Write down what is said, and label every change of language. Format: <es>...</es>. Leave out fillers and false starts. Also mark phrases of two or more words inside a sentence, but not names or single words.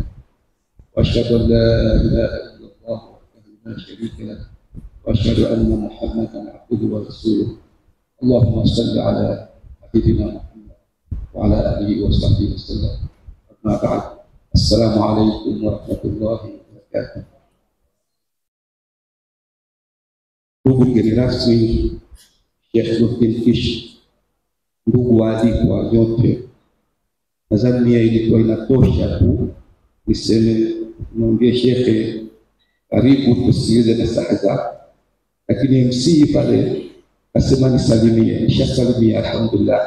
<ar>وأشهد أن لا إله إلا الله وحده لا شريك له وأشهد أن محمدا عبده ورسوله. اللهم صل على حبيبنا محمد وعلى آله وصحبه وسلم. أما بعد. السلام عليكم ورحمة الله وبركاته.</ar> <sw>Ndugu mgeni rasmi, Sheikh Nuruddin Kishki, ndugu waalikwa nyote, nadhani ilikuwa inatosha tu niseme mwambie shekhe karibu tusikilize nasaha zake, lakini MC pale asema nisalimie, nishasalimia alhamdulillah.</sw>